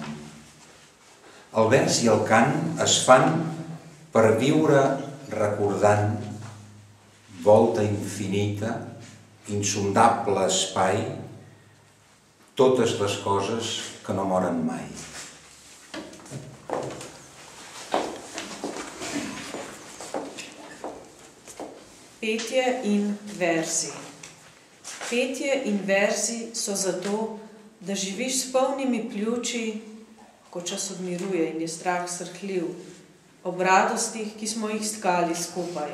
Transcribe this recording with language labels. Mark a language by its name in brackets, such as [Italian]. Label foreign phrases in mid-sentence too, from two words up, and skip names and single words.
[Catalan] El vers i el cant es fan per viure recordant volta infinita, insondable espai, totes les coses que no moren mai. [Slovenian] Petje in verzi. Petje in verzi so zato, da živiš s polnimi pljuči, ko čas odmiruje in je strah srhljiv, ob radostih, ki smo jih stkali skupaj.